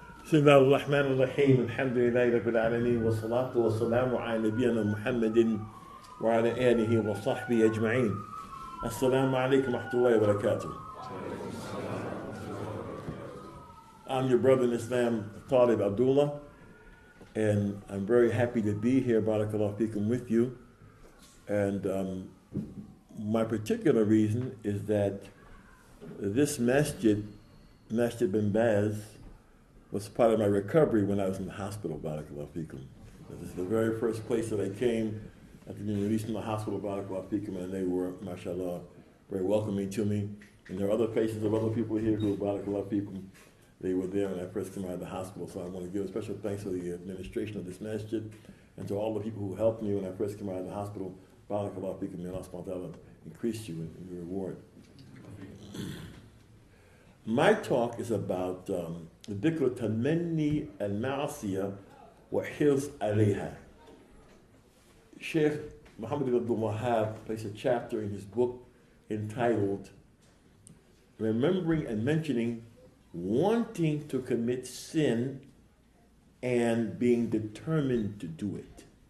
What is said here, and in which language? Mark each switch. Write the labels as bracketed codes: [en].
[ar] بسم الله الرحمن الرحيم الحمد لله رب العالمين والصلاة والسلام على نبينا محمد وعلى آله وصحبه أجمعين. السلام عليكم ورحمة الله وبركاته. [en] I'm your brother in Islam, Taalib Abdullaah, and I'm very happy to be here, barakallahu feekum, with you. And my particular reason is that this masjid bin Baz, was part of my recovery when I was in the hospital, barakallahu feekum. This is the very first place that I came after being released from the hospital, barakallahu feekum, and they were, mashallah, very welcoming to me. And there are other places of other people here who, barakallahu feekum, they were there when I first came out of the hospital. So I want to give a special thanks to the administration of this masjid and to all the people who helped me when I first came out of the hospital. Barakallahu feekum, may Allah subhanahu wa ta'ala increase you in your reward. My talk is about [ar] ذكر تمني المعصية وحرص عليها. [en] Sheikh Muhammad ibn Abdul Wahab placed a chapter in his book entitled Remembering and Mentioning Wanting to Commit Sin and Being Determined to Do It.